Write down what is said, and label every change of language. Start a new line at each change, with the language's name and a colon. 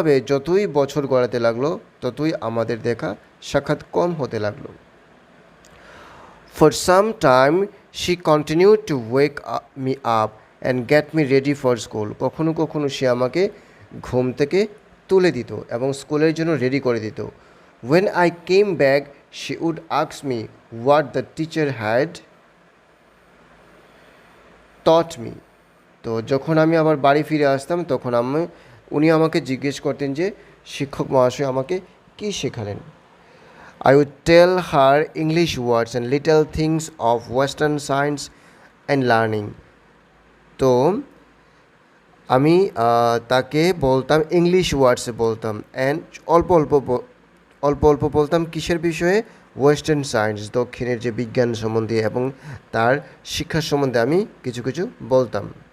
Bangla: যতই বছর গড়াতে লাগলো ততই আমাদের দেখা সাক্ষাৎ কম হতে লাগলো।
English: For some time she continued to wake me up and get me ready for school.
Bangla: কখনো কখনো সে আমাকে ঘুম থেকে তুলে দিত এবং স্কুলের জন্য রেডি করে দিত।
English: When I came back, she would ask me what the teacher had taught me.
Bangla: তো যখন আমি আবার বাড়ি ফিরে আসতাম তখন উনি আমাকে জিজ্ঞেস করতেন যে শিক্ষক মহাশয় আমাকে কী শেখালেন।
English: I would tell her English words and little things of Western science and learning.
Bangla: তো আমি তাকে বলতাম, ইংলিশ ওয়ার্ডসে বলতাম, অ্যান্ড অল্প অল্প বলতাম কিসের বিষয়ে? ওয়েস্টার্ন সায়েন্স, দক্ষিণের যে বিজ্ঞান সম্বন্ধে এবং তার শিক্ষা সম্বন্ধে আমি কিছু কিছু বলতাম।